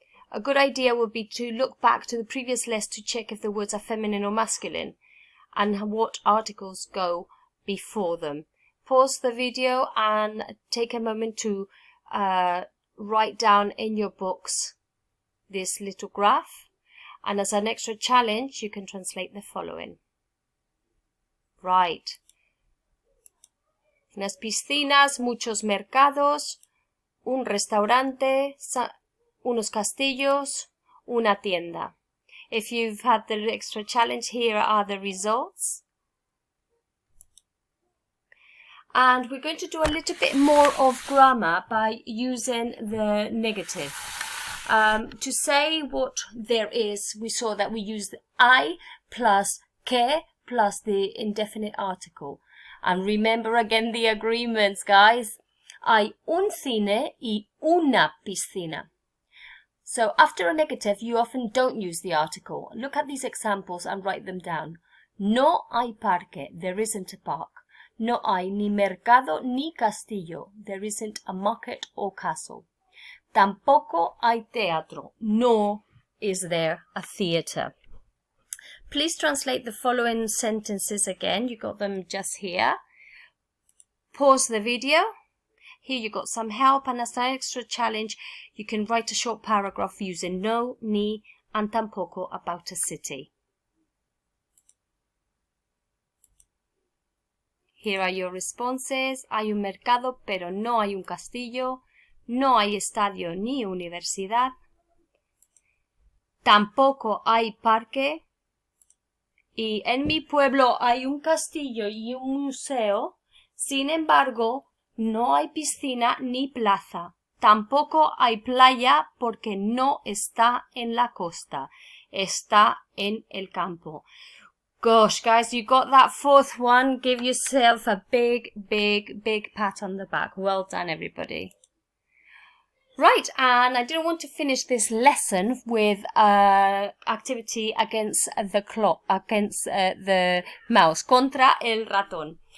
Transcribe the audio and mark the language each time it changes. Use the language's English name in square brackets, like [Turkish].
[English] A good idea would be to look back to the previous list to check if the words are feminine or masculine and what articles go before them. Pause the video and take a moment to write down in your books this little graph, and as an extra challenge you can translate the following. Right. [Spanish] Unas piscinas, muchos mercados, un restaurante, unos castillos, una tienda. [English] If you've had the extra challenge, here are the results. And we're going to do a little bit more of grammar by using the negative. To say what there is, we saw that we used I plus que plus the indefinite article. And remember again the agreements, guys. [Spanish] Hay un cine y una piscina. [English] So after a negative, you often don't use the article. Look at these examples and write them down. [Spanish] No hay parque, [English] there isn't a park. [Spanish] No hay ni mercado ni castillo, [English] there isn't a market or castle. [Spanish] Tampoco hay teatro, [English] no is there a theatre. Please translate the following sentences again. You got them just here. Pause the video. Here you got some help, and as an extra challenge, you can write a short paragraph using no, ni, and tampoco about a city. Here are your responses. [Spanish] Hay un mercado, pero no hay un castillo. No hay estadio ni universidad. Tampoco hay parque. Y en mi pueblo hay un castillo y un museo. Sin embargo, no hay piscina ni plaza. Tampoco hay playa porque no está en la costa. Está en el campo. [English] Gosh, guys, you got that fourth one. Give yourself a big, big, big pat on the back. Well done, everybody. Right, and I didn't want to finish this lesson with activity against the clock, against the mouse, [Spanish] contra el ratón.